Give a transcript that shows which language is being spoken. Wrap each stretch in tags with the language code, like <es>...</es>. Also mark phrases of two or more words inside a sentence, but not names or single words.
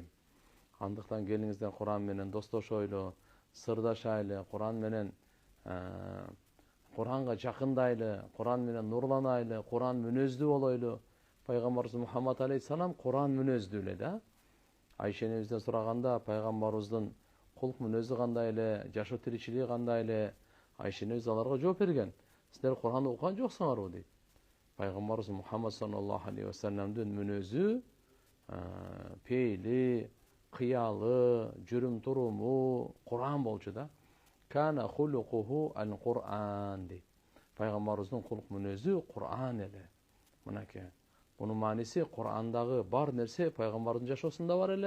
<ky>Андыктан келиңиздер Кур'ан менен достошойлу, сырдашайлы, Кур'ан менен Кур'анга жакындайлы, Кур'ан менен нурланайлы, Кур'ан мүнөздүү болойлу. Пайгамбарыбыз Мухаммад алейхиссалам Кур'ан мүнөздүү эле да. Айша энебизден сураганда пайгамбарыбыздын кулк мүнөзү кандай эле, жашоо тиричилиги кандай эле, Айша энебиз аларга жооп берген. Силер Кур'ан окуган жоксуңарбы дейт. Пайгамбарыбыз Мухаммад</ky> <ar>صلى الله عليه وسلم</ar> <ky>мүнөзү пейли, кыялы, жүрүм туруму Кур'ан болчу да.</ky> <ar>كان خلقه القرآن</ar> <ky>дейт. Пайгамбарыбыздын кулк мүнөзү Кур'ан эле. Мынакей. Бунун мааниси Кур'андагы бар нерсе пайгамбардын жашоосунда бар эле.</ky>